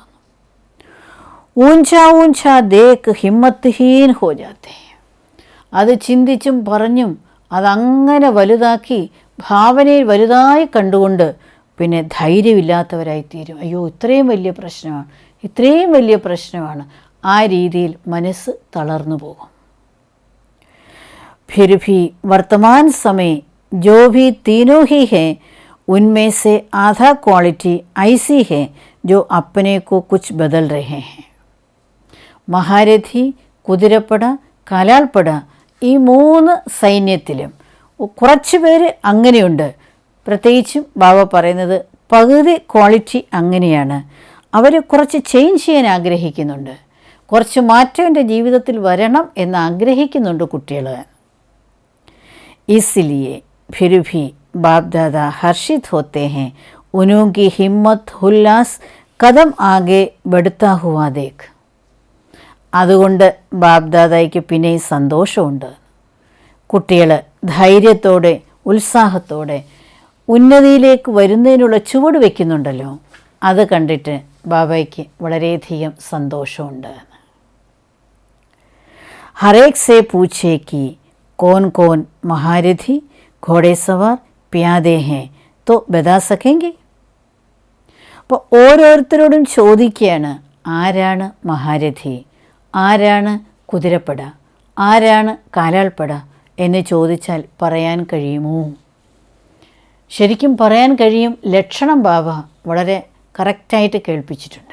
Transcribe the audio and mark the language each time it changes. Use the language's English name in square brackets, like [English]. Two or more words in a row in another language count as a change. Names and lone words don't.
[Hindi] ऊँचा ऊँचा देख हिम्मत हीन हो जाते. [Malayalam] അത് ചിന്തിച്ചും പറഞ്ഞും അതങ്ങനെ വലുതാക്കി ഭാവനയിൽ വലുതായി കണ്ടുകൊണ്ട് പിന്നെ ധൈര്യമില്ലാത്തവരായിത്തീരും. അയ്യോ ഇത്രയും വലിയ പ്രശ്നമാണ്, ഇത്രയും വലിയ പ്രശ്നമാണ്. ആ രീതിയിൽ മനസ്സ് തളർന്നു പോകും. [Hindi] फिर भी वर्तमान समय जो भी तीनों ही हैं उनमें से आधा क्वालिटी ऐसी है जो अपने को कुछ बदल रहे हैं. [Malayalam] മഹാരഥി, കുതിരപ്പട, കാലാൾപ്പട, ഈ മൂന്ന് സൈന്യത്തിലും കുറച്ച് പേര് അങ്ങനെയുണ്ട്. പ്രത്യേകിച്ചും ബാബ പറയുന്നത് പകുതി ക്വാളിറ്റി അങ്ങനെയാണ്. അവർ കുറച്ച് ചേഞ്ച് ചെയ്യാൻ ആഗ്രഹിക്കുന്നുണ്ട്, കുറച്ച് മാറ്റം എൻ്റെ ജീവിതത്തിൽ വരണം എന്ന് ആഗ്രഹിക്കുന്നുണ്ട് കുട്ടികൾ. [Hindi] इसलिए फिर भी बाप दादा हर्षित होते हैं, उनकी हिम्मत उल्लास कदम आगे बढ़ता हुआ देख. [Malayalam] അതുകൊണ്ട് ബാബ് ദാദായ്ക്ക് പിന്നെയും സന്തോഷമുണ്ട്. കുട്ടികൾ ധൈര്യത്തോടെ ഉത്സാഹത്തോടെ ഉന്നതിയിലേക്ക് വരുന്നതിനുള്ള ചുവട് വയ്ക്കുന്നുണ്ടല്ലോ, അത് കണ്ടിട്ട് ബാബയ്ക്ക് വളരെയധികം സന്തോഷമുണ്ട്. [Hindi] हरेक से പൂछे कि कौन कौन महारथी घोड़े सवार प्यादे हैं तो बता सकेंगे. [Malayalam] അപ്പോൾ ഓരോരുത്തരോടും ചോദിക്കുകയാണ്, ആരാണ് മഹാരഥി, ആരാണ് കുതിരപ്പട, ആരാണ് കാലാൾപ്പട എന്ന് ചോദിച്ചാൽ പറയാൻ കഴിയുമോ? ശരിക്കും പറയാൻ കഴിയും. ലക്ഷണം ബാബ വളരെ കറക്റ്റായിട്ട് കേൾപ്പിച്ചിട്ടുണ്ട്.